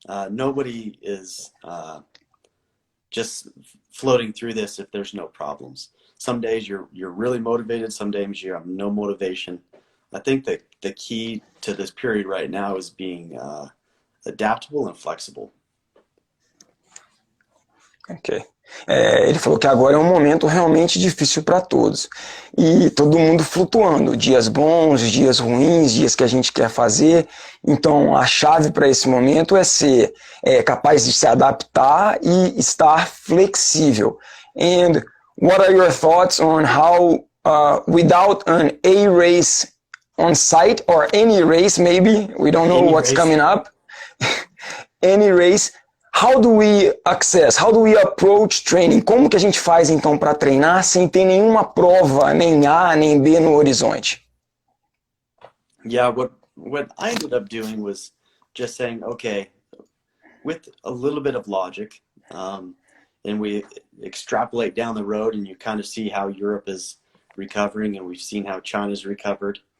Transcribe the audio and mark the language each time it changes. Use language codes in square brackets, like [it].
[en] Nobody is just floating through this if there's no problems. Some days you're really motivated, some days you have no motivation. I think that the key to this period right now is being adaptable and flexible. Ok. [pt] Ele falou que agora é um momento realmente difícil para todos. E todo mundo flutuando, dias bons, dias ruins, dias que a gente quer fazer. Então a chave para esse momento é ser capaz de se adaptar e estar flexível. [en] And what are your thoughts on how without an A race on site or any race maybe, we don't know what's coming up, any race, how do we approach training? [pt] Como que a gente faz então para treinar sem ter nenhuma prova, nem A, nem B no horizonte? [en] Yeah, what I ended up doing was just saying, okay, with a little bit of logic, and we extrapolate down the road and you kind of see how Europe is recovering and we've seen how China's recovered.